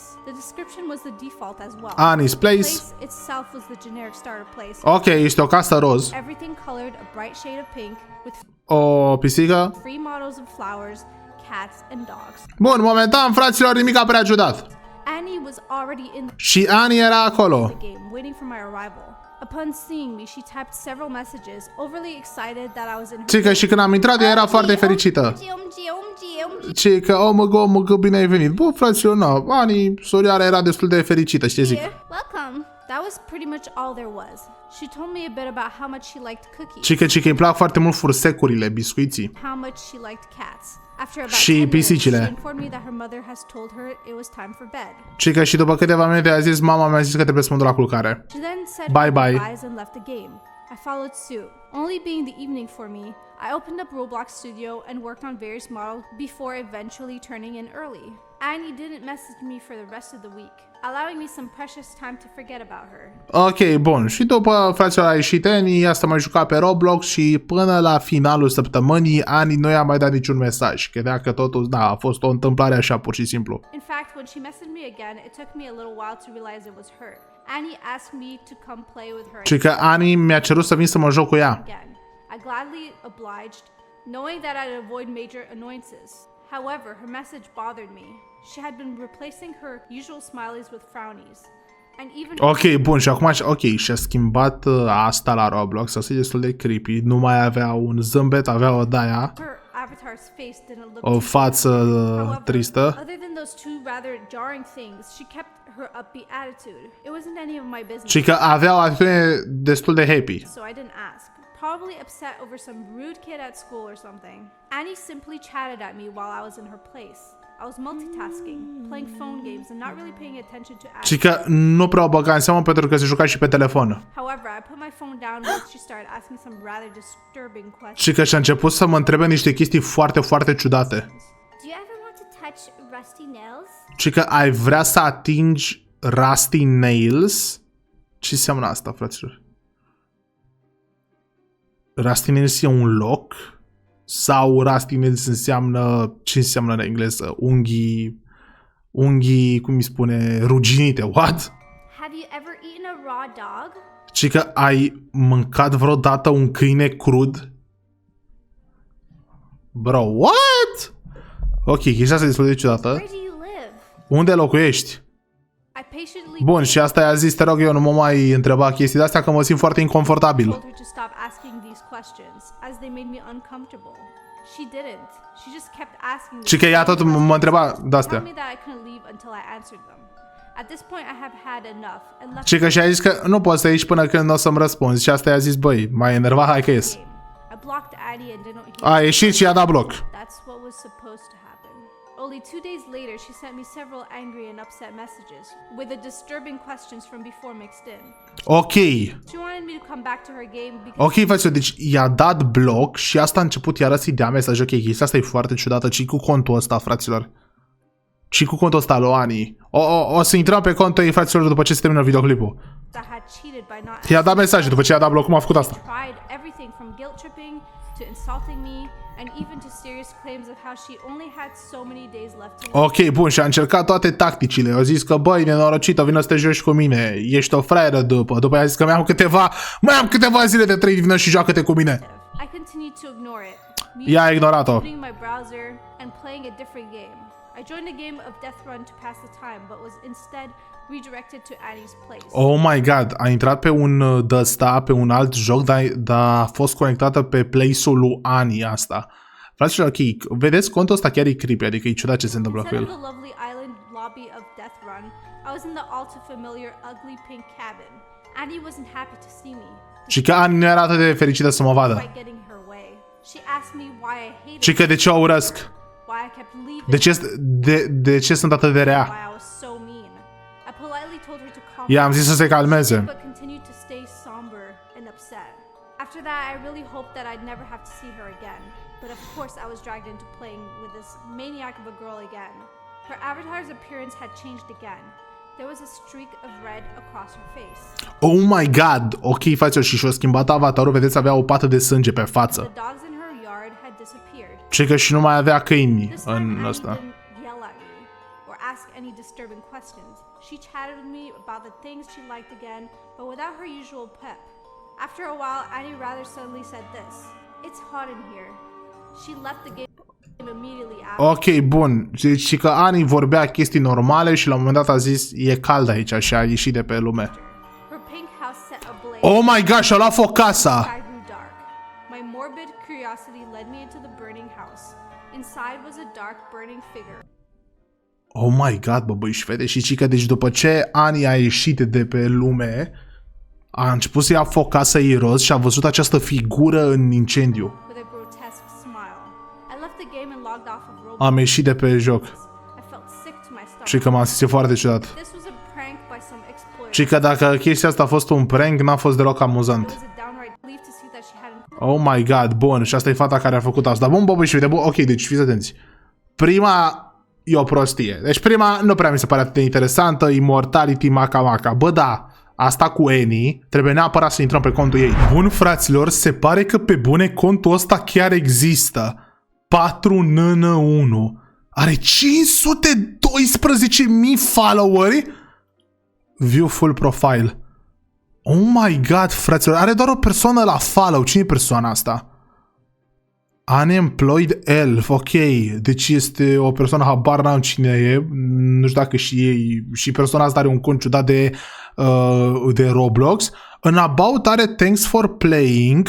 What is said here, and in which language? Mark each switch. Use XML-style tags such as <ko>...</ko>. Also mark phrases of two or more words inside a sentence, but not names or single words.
<en>The description was the default as well. Annie's Place. The place itself was the generic starter place.</en> <ro>Ok, este o casă roz,</ro> <en>Everything colored a bright shade of pink with</en> <ro>o pisică.</ro> <en>free models of flowers, cats, and dogs.</en> <ro>Bun, momentan, fraților, nimic prea ciudat.</ro> <en>Annie was already in</en> <ro>Și Annie era acolo.</ro> <en>the game, waiting for my arrival. Upon seeing me, she typed several messages, overly excited that I was in her</en> <ro>Și că și când am intrat, ea era foarte fericită.</ro> <en>OMG.</en> <ro>Și că, oh mă, că bine ai venit. Bă, fraților, na, Annie, sorioara era destul de fericită, știi zic.</ro> <en>Welcome. That was pretty much all there was. She told me a bit about how much she liked cookies,</en> <ro>Și că îi plac foarte mult fursecurile, biscuiții.</ro> <en>how much she liked cats. After about</en> <ro>Și</ro> <en>10 minutes,</en> <ro>pisicile.</ro> <en>she informed me that her mother has told her it was time for bed.</en> <ro>Și că și după câteva minute a zis, mama mi-a zis că trebuie să mă duc la culcare.</ro> <en>She then said Bye her bye. goodbyes and left the game. I followed suit. Only being the evening for me, I opened up Roblox Studio and worked on various models before eventually turning in early. Annie didn't message me for the rest of the week, allowing me some precious time to forget about her.</en> <ro>Ok, bun. Și după fraților a ieșit Annie, asta mai jucat pe Roblox și până la finalul săptămânii Annie nu i-a mai dat niciun mesaj. Credea că totul, da, a fost o întâmplare așa pur și simplu.</ro> <en>In fact, when she messaged me again, it took me a little while to realize it was her. Annie asked me to come play with her</en> <ro>Și că Annie mi-a cerut să vin să mă joc cu ea.</ro> <en>again. I gladly obliged, knowing that I'd avoid major annoyances. However, her message bothered me. She had been replacing her usual smileys with frownies. And even</en> <ro>Ok, bun, și acum, ok, și-a schimbat asta la Roblox, asta e destul de creepy, nu mai avea un zâmbet, avea o de-aia,</ro> <en>her avatar's face didn't look</en> <ro>o</ro> <en>too</en> <ro>față</ro> <en>However,</en> <ro>tristă.</ro> <en>other than those two rather jarring things, she kept her upbeat attitude. It wasn't any of my business.</en> <ro>Și că avea o atitudine destul de happy.</ro> <en>So I didn't ask. Probably upset over some rude kid at school or something. Annie simply chatted at me while I was in her place. I was multitasking, playing phone games and not really paying attention to</en> <ro>Și</ro> <en>Annie.</en> <ro>că nu prea o băga în seamă pentru că se juca și pe telefon.</ro> <en>However, I put my phone down once she started asking some rather disturbing questions.</en> <ro>Și că și-a început să mă întrebe niște chestii foarte, foarte ciudate.</ro> <en>Do you ever want to touch rusty nails?</en> <ro>Și că ai vrea să atingi Rusty Nails? Ce înseamnă asta, fraților? Rusty Nails e un loc? Sau Rusty Nails înseamnă, ce înseamnă în engleză? Unghii, cum îi spune, ruginite,</ro> <en>what? Have you ever eaten a raw dog?</en> <ro>Și că ai mâncat vreodată un câine crud?</ro> <en>Bro, what?</en> <ro>Ok, chestia asta e destul de ciudată.</ro> <en>Where do you live?</en> <ro>Unde locuiești?</ro> <en>I patiently</en> <ro>Bun, și asta i-a zis, te rog, eu nu mă mai întreba chestii de-astea că mă simt foarte inconfortabil.</ro> <en>told her to stop asking these questions as they made me uncomfortable. She didn't. She just kept asking</en> <ro>Și că ea tot mă întreba</ro> <en>Told</en> <ro>de-astea.</ro> <en>me that I couldn't leave until I answered them. At this point, I have had enough and left</en> <ro>Și că și-a zis că nu poți să ieși până când nu o să-mi răspunzi. Și asta i-a zis, băi, m-ai enervat, hai că ies.</ro> <en>the game. I blocked Addie and didn't hear.</en> <ro>A ieșit și i-a dat bloc.</ro> <en>That's what was supposed to happen. Only 2 days later, she sent me several angry and upset messages with the disturbing questions from before mixed in. Ok. She wanted me to come back to her game because</en> <ro>Ok, frate, deci i-a dat bloc și asta a început iară să-i dea mesaj. Ok, chestia asta e foarte ciudată. Și cu contul ăsta, fraților. Și cu contul ăsta lui Ani. O să intrăm pe contul ei, fraților, după ce se termină videoclipul.</ro> <en>I had cheated by not</en> <ro>I-a dat mesaje după ce i-a dat bloc. Cum a făcut asta?</ro> <en>tried everything from guilt tripping to insulting me and even to serious claims of how she only had so many days left to live.</en> <ro>Ok, bun, și a încercat toate tacticile. Au zis că, băi, nenorocită, vină să te joci cu mine. Ești o fraieră după. După aia a zis că mai am câteva zile de trei, vină și joacă-te cu mine.</ro> <en>I continued to ignore it.</en> <ro>Ea a ignorat-o.</ro> <en>Opening my browser and playing a different game. I joined a game of Death Run to pass the time, but was instead redirected to Annie's place. Oh my god,</en> <ro>a intrat pe un de-ăsta, pe un alt joc, dar a fost conectată pe place-ul lui Annie asta. Fraților, ok, vedeți, contul ăsta chiar e creepy, adică e ciudat ce se întâmplă cu</ro> <en>Instead of</en> <ro>el.</ro> <en>the lovely island lobby of Death Run, I was in the all too familiar ugly pink cabin. Annie wasn't happy to see me,</en> <ro>Și că Annie nu era atât de fericită să mă vadă.</ro> <en>despite getting her way. She asked me why I hated</en> <ro>Și că de ce o urăsc?</ro> <en>why I kept leaving,</en> <ro>De ce sunt atât de rea?</ro> <en>why I was so mean. I politely told her to calm</en> <ro>I-am zis să se calmeze.</ro> <en>but continued to stay somber and upset. After that, I really hoped that I'd never have to see her again. But of course, I was dragged into playing with this maniac of a girl again. Her avatar's appearance had changed again. There was a streak of red across her face. Oh my god!</en> <ro>Ok, față și și-o schimbat avatarul, vedeți, avea o pată de sânge pe față.</ro> <en>The dogs in her yard had disappeared.</en> <ro>Și că și nu mai avea câini</ro> <en>This time,</en> <ro>în</ro> <en>Annie</en> <ro>ăsta.</ro> <en>didn't yell at me or ask any disturbing questions. She chatted with me about the things she liked again, but without her usual pep. After a while, Annie rather suddenly said this: "It's hot in here." She left the game immediately after.</en> <ro>Ok, bun. Deci și că Annie vorbea chestii normale și la un moment dat a zis e cald aici și a ieșit de pe lume.</ro> <en>Her pink house set ablaze. Oh my god,</en> <ro>și-a luat foc casa!</ro> <en>The sky grew dark. My morbid curiosity led me into the burning house. Inside was a dark, burning figure. Oh my god,</en> <ro>bă, băi, și vede și că deci după ce Annie a ieșit de pe lume, a început să ia foc casa ei roz și a văzut această figură în incendiu.</ro> <en>With a grotesque smile. I left the game and logged off of Roblox.</en> <ro>Am ieșit de pe joc</ro> <en>I felt sick to my stomach.</en> <ro>și că m-am simțit foarte ciudat.</ro> <en>This was a prank by some exploiter.</en> <ro>Și că dacă chestia asta a fost un prank, n-a fost deloc amuzant.</ro> <en>It was a downright Oh my god,</en> <ro>bun, și asta e fata care a făcut asta. Bun, bă, și uite, bun, ok, deci fiți atenți. Prima e o prostie. Deci prima nu prea mi se pare atât de interesantă, Immortality Maca. Bă, da, asta cu Annie, trebuie neapărat să intrăm pe contul ei. Bun, fraților, se pare că pe bune contul ăsta chiar există. 4NN1. Are 512.000 followeri.</ro> <en>View full profile. Oh my god,</en> <ro>fraților, are doar o persoană la follow. Cine e persoana asta? Unemployed Elf, ok. Deci este o persoană, habar n-am cine e. Nu știu dacă și persoana asta are un cont ciudat de Roblox. În About are</ro> <en>Thanks for Playing.</en>